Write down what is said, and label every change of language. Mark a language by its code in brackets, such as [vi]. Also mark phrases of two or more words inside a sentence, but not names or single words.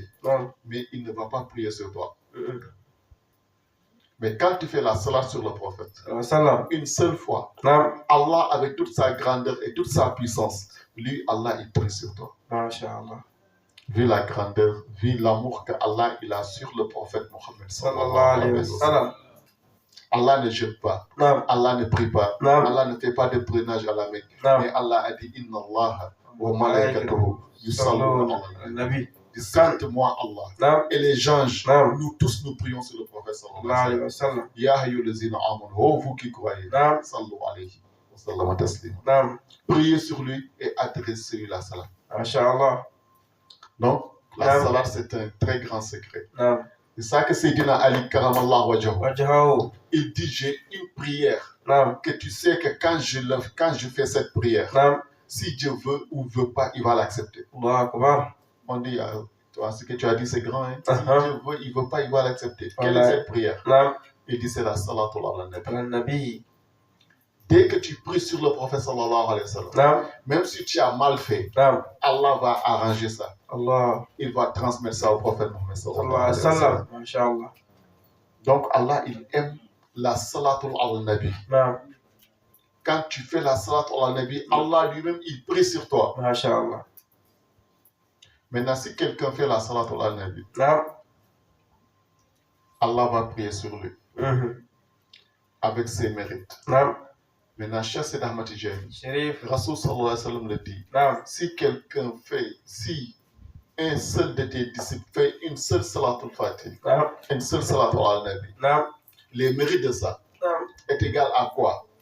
[fr] Mais il ne va pas prier sur toi. Mais quand tu fais la salat sur le prophète, une seule fois, Allah, avec toute sa grandeur et toute sa puissance, lui, Allah, il prie sur toi. Vu la grandeur, vu l'amour que Allah il a sur le prophète Mohammed [ar] صلى الله عليه وسلم. [fr] Allah ne jette pas, Allah ne prie pas, Allah ne fait pas de pèlerinage à la Mecque. Mais Allah a dit [ar] إن الله وملائكته يصلون على النبي. [fr] Cite-moi Allah. Et les anges, nous tous nous prions sur le prophète [ar] صلى الله عليه وسلم. يا أيها الذين آمنوا, [fr] oh vous qui croyez, [ar] صلوا عليه وسلم تسليما. [fr] Priez sur lui et adressez-lui la salat. Masha'Allah. Donc, la salat, c'est un très grand secret. C'est ça que Sayyidina Ali [ar] كرم الله وجهه, [fr] il dit, j'ai une prière que tu sais que quand je fais cette prière, si Dieu veut ou veut pas, il va l'accepter. On dit, toi, ce que tu as dit, c'est grand. Hein? Si Dieu veut, il veut pas, il va l'accepter. Quelle est cette prière? Il dit, c'est la [ar] الصلاة على النبي. [fr] Dès que tu pries sur le prophète [ar] صلى الله عليه وسلم, [fr] même si tu as mal fait, Allah va arranger ça. Il va transmettre ça au prophète Mohammed [ar] صلى الله عليه وسلم. [fr] Donc Allah, il aime la [ar] صلاة النبي. [fr] Quand tu fais la [ar] صلاة النبي, [fr] Allah lui-même, il prie sur toi. Maintenant, si quelqu'un fait la [ar] صلاة النبي, [fr] Allah va prier sur lui. Avec ses mérites. Maintenant, Cheikh Sidi Ahmed Tijani, Rasoul [ar] صلى الله عليه وسلم [fr] le dit, si quelqu'un fait, si un seul de tes disciples fait une seule [ar] صلاة الفاتح, [fr] une seule [ar] صلاة النبي, [fr] les mérites de ça est égal à quoi?